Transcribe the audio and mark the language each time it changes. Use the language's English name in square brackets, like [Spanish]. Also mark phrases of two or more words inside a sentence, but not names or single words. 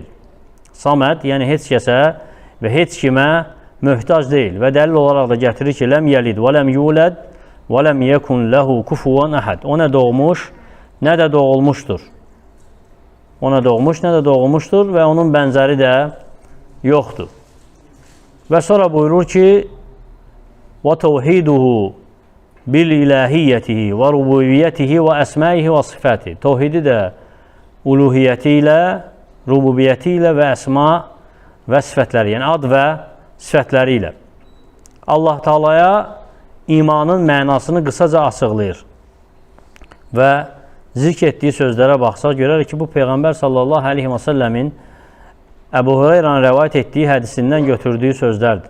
[Azerbaijani] Saməd, yəni heç kəsə və heç kimə möhtac deyil. Və dəlil olaraq da gətirir ki, [Arabic] لم يلد ولم يولد ولم يكن له كفوا أحد. [Azerbaijani] O nə doğmuş, nə də doğulmuşdur. O nə doğmuş, nə də doğulmuşdur və onun bənzəri də yoxdur. Və sonra buyurur ki, [Arabic] وَتَوْحِيدُهُ بِالْإِلَٰهِيَّتِهِ وَرُبُوبِيَّتِهِ وَأَسْمَائِهِ وَصِفَاتِهِ. [Azerbaijani] Tevhidi də uluhiyyəti ilə, rububiyyəti ilə və əsma və sifətləri, yəni ad və sifətləri ilə. Allah Taala'ya imanın mənasını qısaca açıqlayır. Və zikr etdiyi sözlərə baxsaq, görərik ki, bu Peyğəmbər [Arabic] صلى الله عليه وسلم [Azerbaijani] Əbu Hüreyrənin rəvayət etdiyi hədisindən götürdüyü sözlərdir.